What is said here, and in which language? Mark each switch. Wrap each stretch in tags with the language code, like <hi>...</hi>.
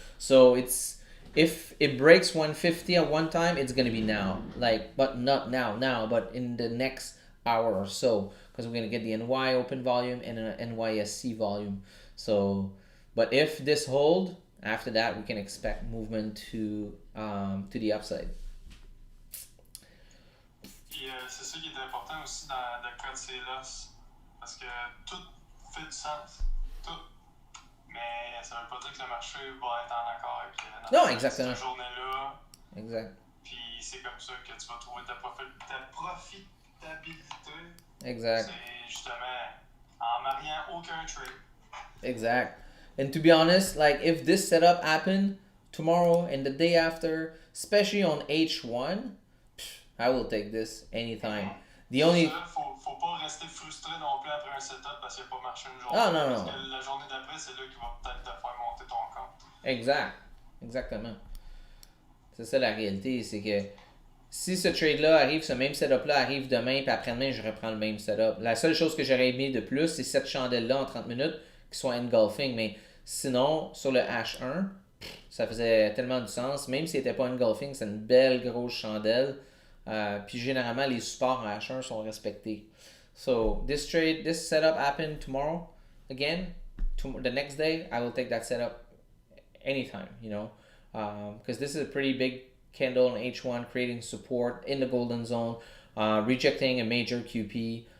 <en>So if it breaks 150 at one time, it's going to be now. But not now, but in the next hour or so, because we're going to get the NY open volume and an NYSC volume. So, but if this hold, after that we can expect movement to the upside.</en> <fr>Puis c'est ça qui est important aussi dans le cas de ces losses, parce que tout fait du sens, tout. Mais ça veut pas dire que le marché va être en accord avec non, exactement. cette journée-là. Exact. Puis c'est comme ça que tu vas trouver ta profitabilité. Exact. C'est justement en mariant aucun trade. Exact.</fr> <en>And to be honest, like if this setup happened tomorrow and the day after, especially on H1, I will take this anytime. The only...</en> <fr>Faut pas rester frustré non plus après un setup parce qu'il n'a pas marché une journée. Ah, non. Parce que la journée d'après, c'est là qu'il va peut-être te faire monter ton compte. Exact. Exactement. C'est ça la réalité, c'est que Si ce trade-là arrive, ce même setup-là arrive demain, puis après-demain, je reprends le même setup. La seule chose que j'aurais aimé de plus, c'est cette chandelle-là en 30 minutes qui soit engulfing. Mais sinon, sur le H1, ça faisait tellement du sens. Même si c'était pas engulfing, c'est une belle grosse chandelle. Puis généralement, les supports en H1 sont respectés.</fr> <en>So, this trade, this setup happened tomorrow. Again, the next day, I will take that setup anytime, you know. Because this is a pretty big candle in H1, creating support in the golden zone, rejecting a major QP.</en>